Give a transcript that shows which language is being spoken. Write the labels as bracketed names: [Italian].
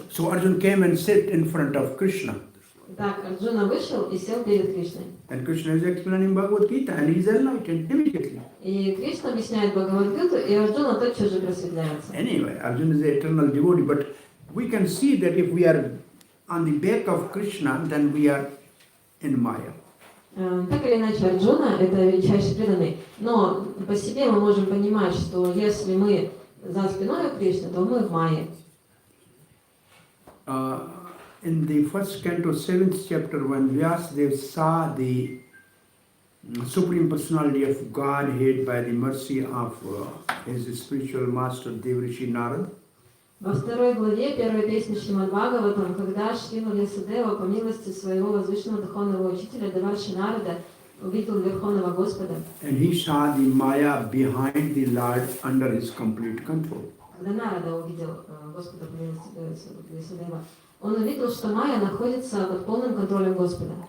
[English] So Arjuna came and sat in front of Krishna. [Russian] Так, Арджуна вышел и сел перед Кришной. [English] And Krishna is explaining Bhagavad Gita and he is enlightened immediately. [Russian] И Кришна объясняет Бхагавад-гиту, и Арджуна тотчас же просветляется. [English] Anyway, Arjuna is the eternal devotee, but we can see that if we are on the back of Krishna, then we are in Maya. [Russian] Так или иначе, Арджуна – это величайший преданный. Но по себе мы можем понимать, что если мы за спиной у Кришны, то мы в майе. [English] In the first canto, 7th chapter, when Vyasadeva saw the Supreme Personality of Godhead by the mercy of his spiritual master Devrishi Narad, [Russian] Во второй главе первой песни Шримад Бхагаватам, когда Шрила Вьясадева по милости своего возвышенного духовного учителя Деварши Нарада увидел Верховного Господа, [English] and he saw the Maya behind the Lord under his complete control. [Russian] когда Нарада увидел Господа по милости Вьясадева, он увидел, что Майя находится под полным контролем Господа.